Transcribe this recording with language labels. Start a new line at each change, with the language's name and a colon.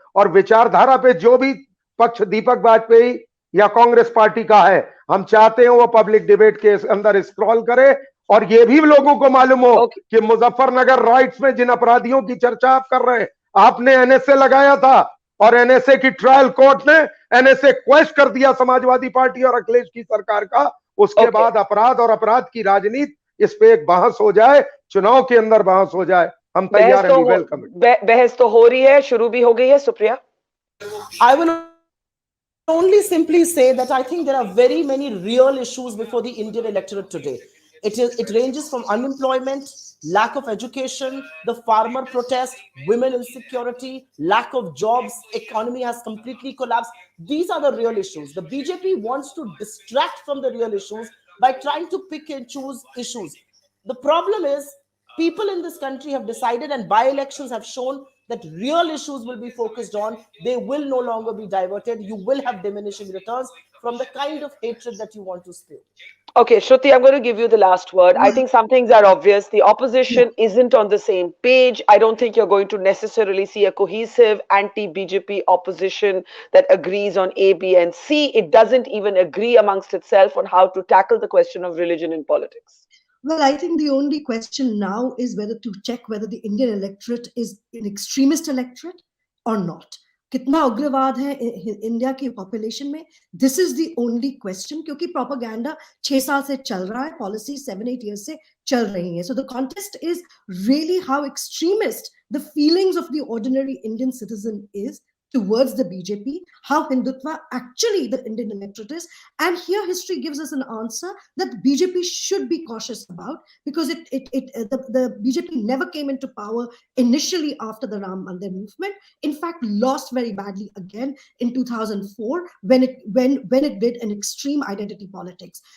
Hindi: और विचारधारा पे जो भी पक्ष दीपक वाजपेयी या कांग्रेस पार्टी का है, हम चाहते हैं वो पब्लिक डिबेट के अंदर स्क्रॉल करे और ये भी लोगों को मालूम हो कि मुजफ्फरनगर राइट्स में जिन अपराधियों की चर्चा आप कर रहे हैं, आपने एनएसए लगाया था और एनएसए की ट्रायल कोर्ट ने एनएसए क्वेश्चन कर दिया समाजवादी पार्टी और अखिलेश की सरकार का। उसके बाद अपराध और अपराध की राजनीति, इस पे एक बहस हो जाए, चुनाव के अंदर बहस हो जाए, हम तैयार हैं। वेलकम। बहस तो हो रही है, शुरू भी हो गई है। Supriya.
English: I will only simply say that I think there are very many real issues before the Indian electorate today. It ranges from unemployment, lack of education, the farmer protest, women insecurity, lack of jobs, economy has completely collapsed. These are the real issues. The BJP wants to distract from the real issues by trying to pick and choose issues. The problem is people in this country have decided, and by-elections have shown, that real issues will be focused on. They will no longer be diverted. You will have diminishing returns from the kind of hatred that you want to spew. Okay, Shruti, I'm going to give you the last word. I think some things are obvious. The opposition isn't on the same page. I don't think you're going to necessarily see a cohesive anti-BJP opposition that agrees on A, B, and C. It doesn't even agree amongst itself on how to tackle the question of religion in politics. Well, I think the only question now is whether to check whether the Indian electorate is an extremist electorate or not.
Hindi: कितना उग्रवाद है India की population में,
English: this is the only question,
Hindi: क्योंकि propaganda 6 साल से चल रहा है, पॉलिसी 7-8 years से चल रही है.
English: So the contest is really how extremist the feelings of the ordinary Indian citizen is towards the BJP, how Hindutva actually the Indian electorate is. And here history gives us an answer that BJP should be cautious about, because the BJP never came into power initially after the Ram Mandir movement. In fact, lost very badly again in 2004 when it did an extreme identity politics.